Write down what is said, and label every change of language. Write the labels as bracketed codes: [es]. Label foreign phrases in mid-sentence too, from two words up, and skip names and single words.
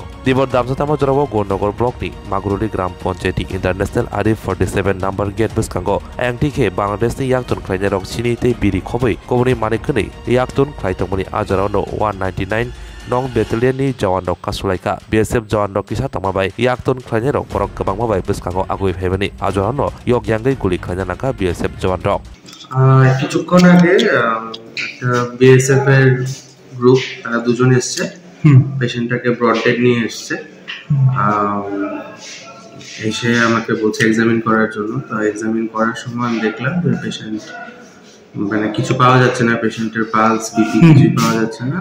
[trp] दिबर दामसातामा जराव गुरनगर ब्लकनि मागरुली ग्राम पंचायत इंटरनेशनल आरि 47 नम्बर गेट बसखांगो एंटिखे बांलादेशनि याक्तन ख्लाइजा रक सिनि ते बिरि खबै कबनि मानिकनै याक्तन ख्लाइतंमनि आजारावनो 199 नং बेटालियननि जवान रक कासुलाइका BSF जवान रक किसा तमाबाय याक्तन ख्लाइजा रक परक गोबांमाबाय बसखांगो आगुइ फैबानि आजारावनो यक यांगै गुलि ख्लाइजा नाका BSF जवान रक [bn] কিছুক্ষণ আগে একটা বিএসএফ এর গ্রুপ তারা দুজন এসছে পেশেন্টটাকে [en] brought dead [bn] নিয়ে এসছে এসে আমাকে বলছে এক্সামিন করার জন্য। তো এক্সামিন করার সময় আমি দেখলাম যে পেশেন্ট মানে কিছু পাওয়া যাচ্ছে না, পেশেন্টের [en] pulse BP [bn] কিছুই পাওয়া যাচ্ছে না।